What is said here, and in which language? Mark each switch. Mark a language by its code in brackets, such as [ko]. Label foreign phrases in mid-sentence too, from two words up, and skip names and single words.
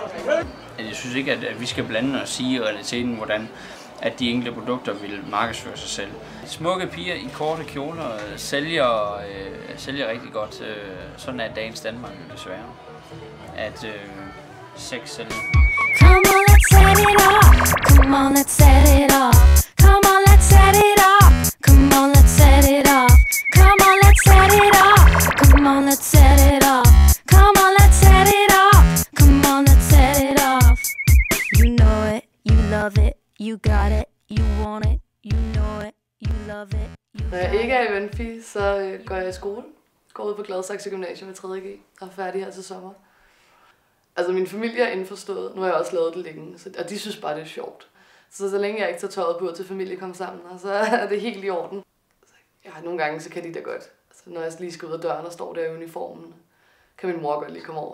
[da] Jeg synes ikke, at vi skal blande og sige i realiteten, hvordan at de enkelte produkter vil markedsføre sig selv. Smukke piger i korte kjoler sælger rigtig godt. Sådan er dagens Danmark desværre. At sex sælger. [en] Come on, let's set it off. Come on, let's set it off. Come on, let's set it off. Come on, let's set it off. Come on, let's set it off. Come on, let's set it off. Come on, let's set it off. Come on, let's set it off. You know it, you love it. You got it, you want it, you know it, you love it. [da] Når jeg ikke er i Venfi, så går jeg i skole. Går ud på Gladsaxe Gymnasium med 3.G og er færdig her til sommer. Altså min familie er indforstået, nu har jeg også lavet det længe, og de synes bare det er sjovt. Så længe jeg ikke tager tøjet på til familie kommer sammen, så er det helt i orden. Ja, nogle gange så kan de da godt. Altså, når jeg lige skal ud af døren og står der i uniformen, kan min mor godt lige komme over.